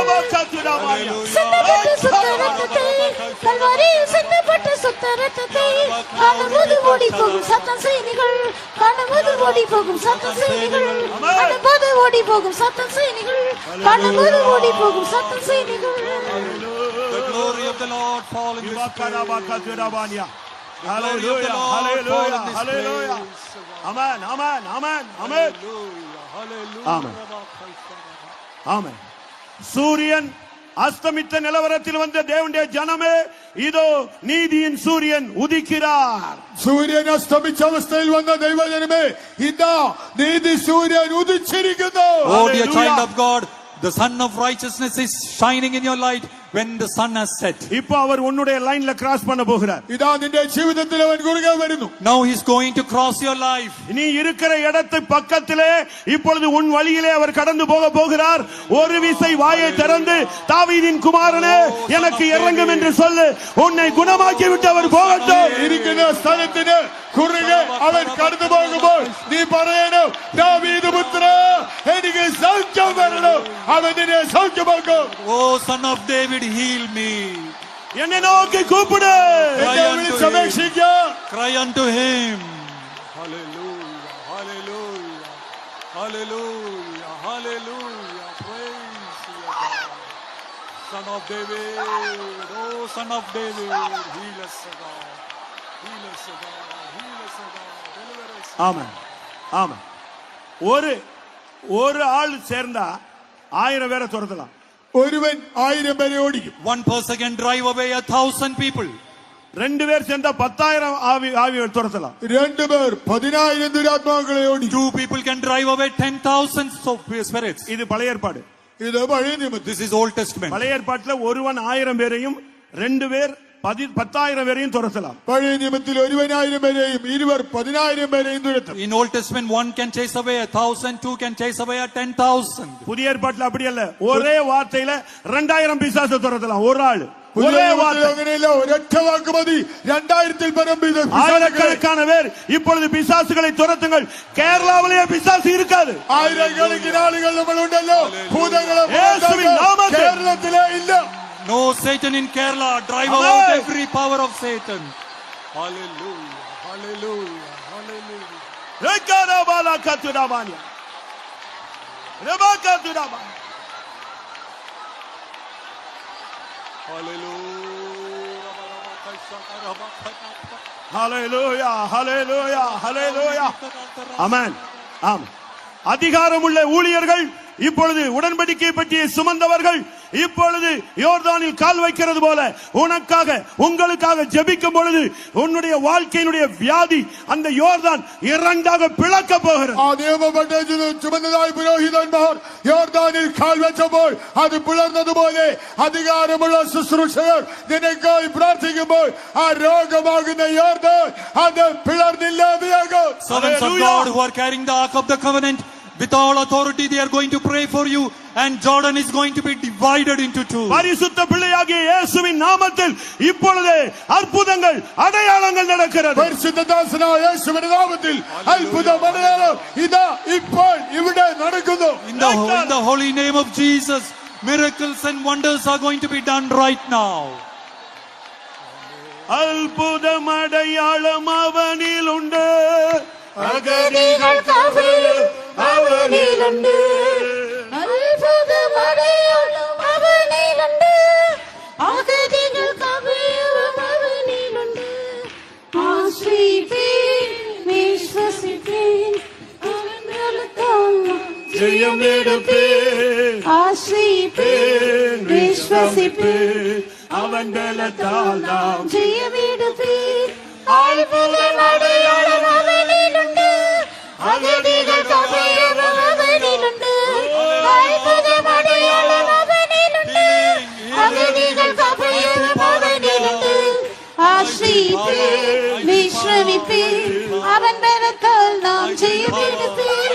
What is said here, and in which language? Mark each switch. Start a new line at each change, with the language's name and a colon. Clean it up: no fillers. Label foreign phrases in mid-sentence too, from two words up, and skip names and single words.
Tamil: சிந்தப்பட்ட சுத்த ரத்தத்தை, கல்வாரியில் சிந்தப்பட்ட சுத்த ரத்தத்தை காணும்போது ஓடி போகும் சாத்தான் சேனைகள், காணும்போது ஓடி போகும் சாத்தான் சேனைகள், காணும்போது ஓடி போகும் சாத்தான் சேனைகள், காணும்போது ஓடி போகும் சாத்தான் சேனைகள்.
English: The glory of the Lord fall in this place. Hallelujah, hallelujah, hallelujah. Amen, amen, amen, amen. Amen. Amen.
Tamil: சூரியன் அஸ்தமித்த நிலவரத்தில் வந்த தேவனுடைய ஜனமே, இதோ நீதியின் சூரியன் உதிக்கிறார்.
Malayalam: സൂര്യൻ അസ്തമിച്ച അവസ്ഥയിൽ വന്ന ദൈവജനമേ, ഇതാ നീതി സൂര്യൻ ഉദിച്ചിരിക്കുന്നു.
English: Oh dear Hallelujah. child of God, the sun of righteousness is shining in your light when the sun has set.
Tamil: இப்போ அவர் உன்னுடைய லைன்ல கிராஸ் பண்ண போகிறார்.
Malayalam: ഇതാ നിന്റെ ജീവിതത്തിൽ അവൻ കുറുകെ വരുന്നു.
English: Now he's going to cross your life.
Tamil: நீ இருக்கிற இடத்து பக்கத்திலே இப்பொழுது உன் வழியிலே அவர் கடந்து போக போகிறார். ஒரு விசை வாயை திறந்து, தாவீதின் குமாரனே எனக்கு இறங்கும் என்று சொல்லு. உன்னை குணமாக்கி விட்டு அவர் போகட்டும்.
Malayalam: ഇരിക്കുന്ന സ്ഥലത്തിന് കുറുകെ അവൻ കടന്നു പോകുമ്പോൾ നീ പറയണം, ദാവീദ് പുത്ര എനിക്ക് സൗഖ്യം വരണം. അവൻ നിന്നെ സൗഖ്യമാക്കും.
English: Oh son of David, heal me.
Tamil: என்னை நோக்கி கூப்பிடு.
Malayalam: എന്നെ വിളിച്ചപേക്ഷിക്കുക.
English: Cry unto him. Hallelujah, hallelujah, hallelujah, hallelujah. Praise your God. Son of David, oh son of David, heal us, O God. Heal us, O God. Heal us, O God. Deliver us.
Tamil: ஆமென், ஆமென். ஒரு ஆள் சேர்ந்தா 1000 பேரை துரத்தலாம்.
Malayalam: ഒരുവൻ 1000 പേരെ ഓടിക്കും.
English: One person can drive away 1,000 people.
Tamil: 2 பேர் சேர்ந்தா 10,000 ஆவியை துரத்தலாம்.
Malayalam: 2 പേർ 10,000 ദുരാത്മാക്കളെ ഓടിക്കും.
English: 2 people can drive away 10,000 spirits.
Tamil: இது பழைய ஏற்பாடு.
Malayalam: ഇത് പഴയ നിയമത്തിൽ.
English: This is Old Testament.
Tamil: பழைய ஏற்பாட்டுல ஒருவன் 1000 பேரையும் 2 பேர் 10,000 பேரையும் துரத்தலாம்.
Malayalam: പഴയ നിയമത്തിൽ ഒരുവൻ 1000 പേരെയും ഇരുവർ 10,000 പേരെയും തുരത്തും.
English: In Old Testament, one can chase away 1,000, 2 can chase away 10,000.
Tamil: புதிய ஏற்பாட்டுல அப்படி அல்ல. ஒரே வார்த்தையில 2000 பிசாசை துரத்தலாம் ஒரு ஆள். ஒரே வார்த்தை.
Malayalam: അങ്ങനെയല്ല, ഒരൊറ്റ വാക്ക് മതി 2000-ൽ പരം
Tamil: ஆயிரக்கணக்கான பேர் இப்பொழுது பிசாசுகளை துரத்துங்கள். கேரளாவிலேயே பிசாசு இருக்காது.
Malayalam: ആയിരക്കണക്കിന് ആളുകൾ നമ്മളുണ്ടല്ലോ. ഭൂതങ്ങളെ യേശുവിൻ നാമത്തിൽ. കേരളത്തിലെ ഇല്ല.
English: No Satan in Kerala. Drive Amen. out every power of Satan. Hallelujah, hallelujah, hallelujah. ரெக்கரபாலா கத்துடாபானியா. ரெபாகத்துடாபானியா. hallelujah, hallelujah, hallelujah. amen. amen.
Tamil: அதிகாரமுள்ள ஊழியர்கள் இப்பொழுது உடன்படிக்கை பற்றிய சுமந்தவர்கள் இப்பொழுது யோர்தானில் கால் வைக்கிறது போல உனக்காக உங்களுக்காக ஜெபிக்கும் பொழுது உன்னுடைய வாழ்க்கையினுடைய வியாதி அந்த யோர்தான் இரண்டாக பிளக்க போகிறது.
Malayalam: ആ നിയമപ്പെട്ട ചുമന്നതായ പുരോഹിതന്മാർ യോർദാനിൽ കാൽ വെച്ചപ്പോൾ അത് പിളർന്നതുപോലെ അധികാരമുള്ള ശുശ്രൂഷകർ നിനക്കായി പ്രാർത്ഥിക്കുമ്പോൾ ആ രോഗമാകുന്ന യോർദാൻ അത് പിളർന്നില്ലാതെയാകും.
English: Servants of God who are carrying the ark of the covenant, with all authority they are going to pray for you, and Jordan is going to be divided into two.
Tamil: பரிசுத்த பிள்ளையாகிய இயேசுவின் நாமத்தில் இப்பொழுது அற்புதங்கள் அடையாளங்கள் நடக்கிறது.
Malayalam: പരിശുദ്ധദാസനായ യേശുവിന്റെ നാമത്തിൽ അത്ഭുതം അടയാളം ഇതാ ഇപ്പോൾ ഇവിടെ നടക്കുന്നു.
English: In the holy name of Jesus, miracles and wonders are going to be done right now.
Tamil: அற்புதம் அடையாளம் அவனில் உண்டு,
Malayalam: അഗതികൾ കവിയും അവനിലുണ്ട്. അത്ഭുതം അടയാളം അവനിലുണ്ട്. അഗതികൾ കവിയും അവനിലുണ്ട്. ആശ്രയിപ്പീൻ, വിശ്വസിപ്പീൻ, അവൻ ബലത്താൽ ஜெயமெடுப்பேன். ആശ്രയിപ്പീൻ, വിശ്വസിപ്പീൻ, അവൻ ബലത്താൽ നാം ജയമെടുപ്പീൻ. അത്ഭുതം അടയാളം അവനിലുണ്ട്. അഗതികൾ കവിയും അവനിലുണ്ട്. അത്ഭുതം അടയാളം അവനിലുണ്ട്. അഗതികൾ കവിയും അവനിലുണ്ട്. ആശ്രയിപ്പീൻ, വിശ്രമിപ്പീൻ, അവൻ ബലത്താൽ നാം ജയമെടുപ്പീൻ.